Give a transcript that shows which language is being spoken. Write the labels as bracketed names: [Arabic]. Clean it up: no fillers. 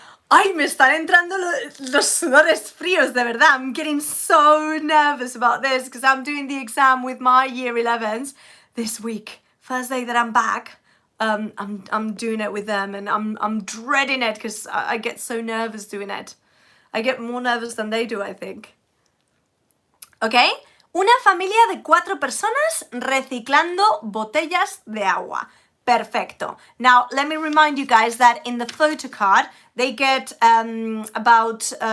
[Spanish] Ay, me están entrando los sudores fríos, de verdad. [English] I'm getting so nervous about this because I'm doing the exam with my year 11s this week. First day that I'm back, I'm doing it with them and I'm dreading it because I get so nervous doing it. I get more nervous than they do, I think. Okay? [Spanish] Una familia de 4 personas reciclando botellas de agua. Perfecto. [English] Now, let me remind you guys that in the Photocard, they get about...